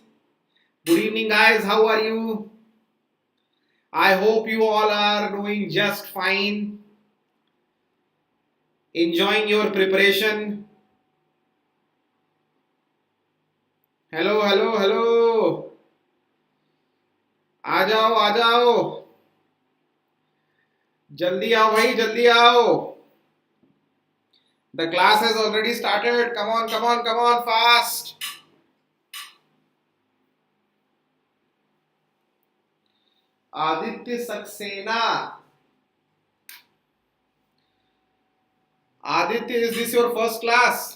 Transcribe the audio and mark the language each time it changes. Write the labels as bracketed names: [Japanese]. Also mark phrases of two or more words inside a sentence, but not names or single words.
[English] Good evening, guys. How are you? I hope you all are doing just fine. Enjoying your preparation. Hello, hello, hello. [Hindi] आ जाओ, आ जाओ. जल्दी आओ भाई, जल्दी आओ. [English] The class has already started. Come on, come on, come on, fast. Aditya Saxena. Aditya, is this your first class?